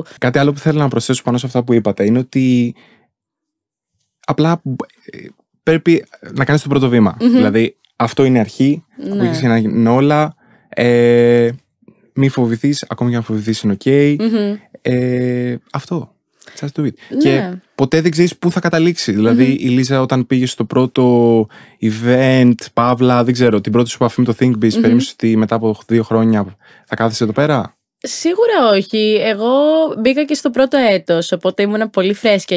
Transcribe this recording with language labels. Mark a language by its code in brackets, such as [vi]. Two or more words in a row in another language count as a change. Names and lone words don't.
[el] Κάτι άλλο που θέλω να προσθέσω πάνω σε αυτά που είπατε είναι ότι απλά πρέπει να κάνεις το πρώτο βήμα. Δηλαδή, αυτό είναι αρχή, από εκεί και να γίνουν όλα. Μη φοβηθείς, ακόμη και αν φοβηθείς είναι ok. Αυτό. [en] Just do it. [el] Και ποτέ δεν ξέρεις πού θα καταλήξει. Δηλαδή, η Λίζα, όταν πήγε στο πρώτο event, Παύλα, δεν ξέρω, την πρώτη σου επαφή με το ThinkBiz, περίμενες ότι μετά από 2 χρόνια θα κάθεσαι εδώ πέρα? Σίγουρα όχι. Εγώ μπήκα και στο πρώτο έτος, οπότε ήμουν πολύ φρέσκια.